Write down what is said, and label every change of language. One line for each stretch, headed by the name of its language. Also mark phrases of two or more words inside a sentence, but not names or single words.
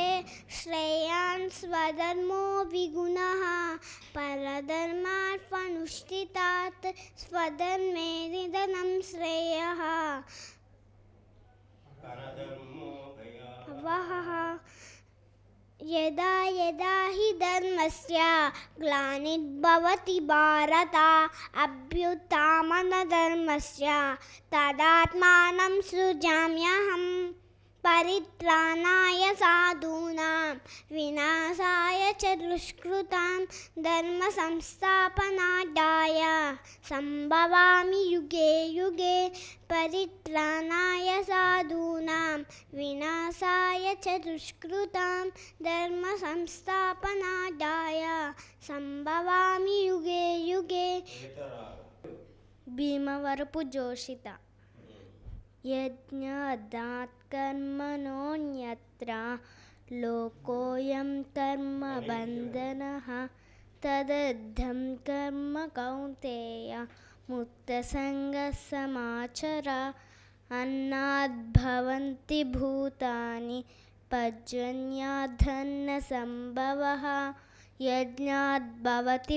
Sanskrit: శ్రేయాన్ స్వధర్మో విగుణః పరధర్మాత్మనుష్ఠితాత్ స్వధర్మే నిధనం శ్రేయః యదా యదా హి ధర్మస్య గ్లానిర్భవతి భారత అభ్యుత్థానమధర్మస్య తదాత్మానం సృజామ్యహం परित्राणाय साधूनां विनाशाय च दुष्कृतां धर्मसंस्थापनार्थाय सम्भवामि युगे युगे परित्राणाय साधूनां विनाशाय च दुष्कृतां धर्मसंस्थापनार्थाय सम्भवामि युगे युगे భీమవరపు జోషిత యజ్ఞాదాత్కర్మణోన్యత్ర లోకోయం కర్మ బంధనః తదర్థం కర్మ కౌంతేయ ముక్తసంగః సమాచర అన్నాద్భవంతి భూతాని పర్జన్యాధన్న సంభవః యజ్ఞాద్భవతి